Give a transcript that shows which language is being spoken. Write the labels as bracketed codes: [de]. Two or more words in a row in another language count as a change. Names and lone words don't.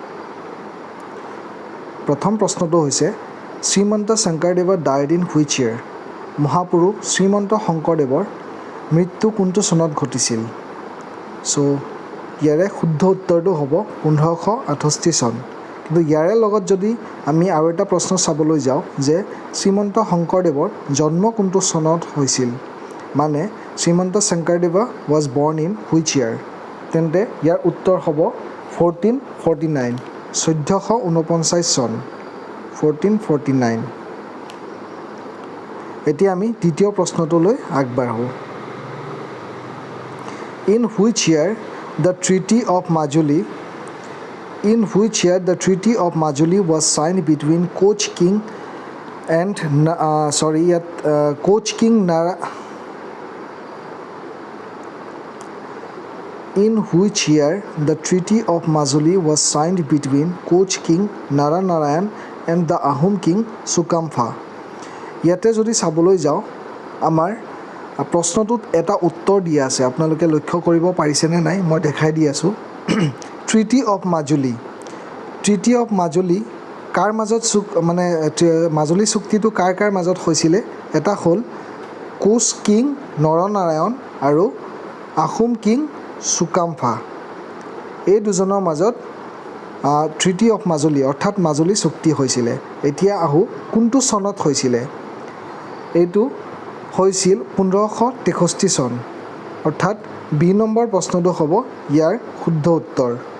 [as] প্ৰথম প্ৰশ্নটো হৈছে শ্ৰীমন্ত শংকৰদেৱ [en] died in which year [as] মহাপুৰুষ শ্ৰীমন্ত শংকৰদেৱৰ মৃত্যু কোনটো চনত ঘটিছিল সো ইয়াৰে শুদ্ধ উত্তৰটো হ'ব 1568 চন কিন্তু ইয়াৰে লগত যদি আমি আৰু এটা প্ৰশ্ন চাবলৈ যাওঁ যে শ্ৰীমন্ত শংকৰদেৱৰ জন্ম কোনটো চনত হৈছিল মানে শ্ৰীমন্ত শংকৰদেৱ [en] was born in which year [as] তেন্তে ইয়াৰ উত্তৰ হ'ব 1449 1449 চন 1449 এতিয়া আমি দ্বিতীয় প্ৰশ্নটোলৈ আগবাঢ়ো [en] In which year the Treaty of Majuli was signed between Coach King and Coach King Nara In which year the Treaty of Majuli was signed between Coach King Naranarayan and the Ahom King Sukamfa [as] ইয়াতে যদি চাবলৈ যাওঁ আমাৰ প্ৰশ্নটোত এটা উত্তৰ দিয়া আছে আপোনালোকে লক্ষ্য কৰিব পাৰিছেনে নাই মই দেখাই দি আছো [en] treaty of [as] মাজুলী কাৰ মাজত মানে মাজুলী চুক্তিটো কাৰ মাজত হৈছিলে এটা হ'ল কোচ কিং নৰনাৰায়ণ আৰু আহোম কিং সুকামফা এই দুজনৰ মাজত [en] Treaty of Majuli [as] অৰ্থাৎ মাজুলী চুক্তি হৈছিলে এতিয়া আহো কোনটো চনত হৈছিলে এইটো হৈছিল 1563 চন অৰ্থাৎ বি নম্বৰ প্ৰশ্নটো হ'ব ইয়াৰ শুদ্ধ উত্তৰ